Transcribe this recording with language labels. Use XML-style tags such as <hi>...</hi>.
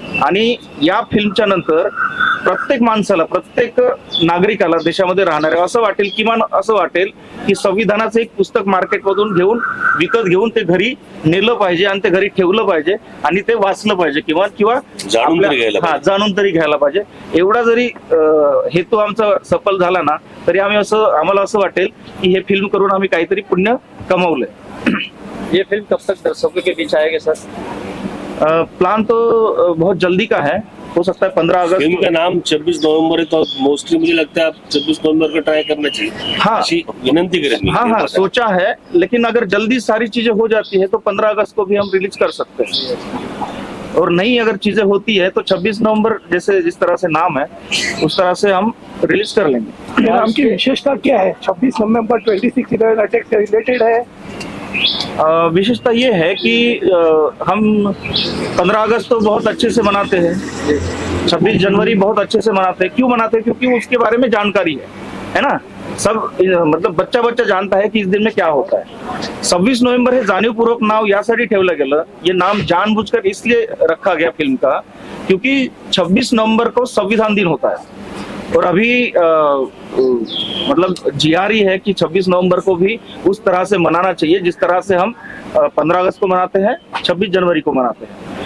<mr>आणि या फिल्मच्या नंतर प्रत्येक माणसाला, प्रत्येक नागरिकाला देशामध्ये राहणाऱ्या असं वाटेल, किमान असं वाटेल की संविधानाचं एक पुस्तक मार्केटमधून विकत घेऊन ते घरी नेलं पाहिजे आणि ते घरी ठेवलं पाहिजे आणि ते वाचलं पाहिजे किंवा जाणून तरी घ्यायला पाहिजे. एवढा जरी हेतू आमचा सफल झाला ना तरी आम्हाला असं वाटेल की हे फिल्म करून आम्ही काहीतरी पुण्य कमावलंय.</mr> <hi>ये फिल्म कब तक दर्शकों के बीच आएगी सर? प्लान तो बहुत जल्दी का है, हो सकता है 15 अगस्त. फिल्म का नाम 26 नवंबर है तो मोस्टली मुझे लगता है आप 26 नवंबर का ट्राई करना चाहिए. हाँ, ऐसी विनंती करेंगे. हाँ सोचा है, लेकिन अगर जल्दी सारी चीजें हो जाती है तो 15 अगस्त को भी हम रिलीज कर सकते हैं. और नहीं अगर चीजें होती है तो 26 नवंबर जैसे जिस तरह से नाम है उस तरह से हम रिलीज कर लेंगे. नाम की विशेषता क्या है? 26 नवंबर 26 अटैक से रिलेटेड है. विशेषता ये है कि हम 15 अगस्त तो बहुत अच्छे से मनाते हैं, 26 जनवरी बहुत अच्छे से मनाते हैं. क्यों मनाते हैं? क्योंकि उसके बारे में जानकारी है ना. सब मतलब बच्चा जानता है की इस दिन में क्या होता है.</hi> <mr>26 नोव्हेंबर हे जाणीवपूर्वक नाव यासाठी ठेवलं गेलं.</mr> <hi>ये नाम जानबूझकर इसलिए रखा गया फिल्म का क्योंकि 26 नवंबर को संविधान दिन होता है और अभी मतलब जीआरई है कि 26 नवंबर को भी उस तरह से मनाना चाहिए जिस तरह से हम 15 अगस्त को मनाते हैं, 26 जनवरी को मनाते हैं.</hi>